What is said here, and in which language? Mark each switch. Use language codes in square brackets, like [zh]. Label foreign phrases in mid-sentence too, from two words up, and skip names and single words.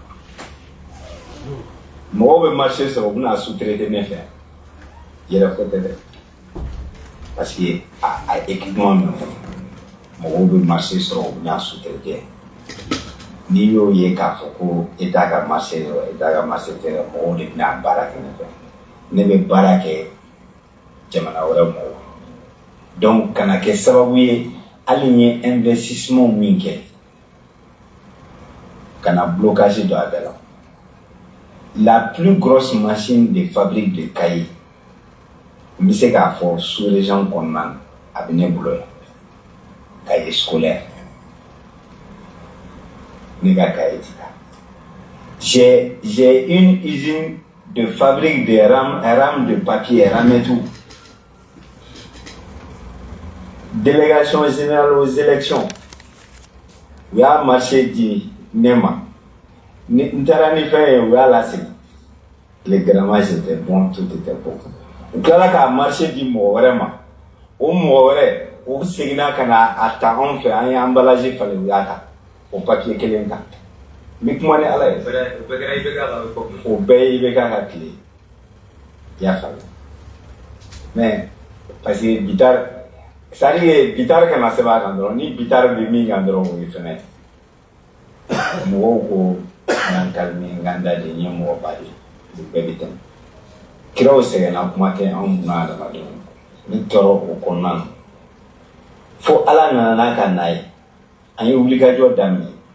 [bm] mɔgɔw bɛ marché sɔrɔ u bɛna sous-traiter ne fɛ yɛrɛ fɔ tɛ dɛ [fr] parce que [bm] a équipement min fɔ mɔgɔw bɛ marché sɔrɔ u bɛna sous-traiter n'i y'o ye k'a fɔ ko État ka marché sɔrɔ État ka marché tɛ dɛ mɔgɔw de bɛna baara kɛ ne fɛ ne bɛ baara kɛ jamana wɛrɛ mɔgɔw donc kana kɛ sababu ye hali n ye investissement min kɛ kana blocage don a bɛɛ la [fr] la plus grosse machine de fabrique de cahiers [bm] n bɛ se k'a fɔ sous-région kɔnɔna na a bɛ ne bolo yan [fr] cahier scolaire [bm] ne ka cahier ti taa [fr] j'ai une usine de fabrique de rames de papier rames et tout délégation générale aux élections [bm] u y'a marché di ne ma n taara ni fɛn ye u y'a lasegin [fr] les grammages étaient bons tout était bon [bm] u tilala k'a marché di mɔgɔ wɛrɛ ma o mɔgɔ wɛrɛ o seginna ka na a ta anw fɛ an ye emballage falen u y'a ta o papier kelen kan n bɛ kuma ni Ala ye o bɛɛ ye IBK ka tile i y'a faamu [fr] mais parce que [bm] Bitar c'est-à-dire Bitar kana sɛbɛn a kan dɔrɔn ni Bitar bɛ min kan dɔrɔn o ye fɛnɛ mɔgɔw ko n ka kalmi n ka n da de n ye mɔgɔba de ye bɛɛ bɛ tɛmɛ kiraw sɛgɛnna kuma tɛ anw kunna adamadenw ni tɔɔrɔ o kɔnɔna na fo Ala nana n'a ka na ye an ye wulikajɔ daminɛ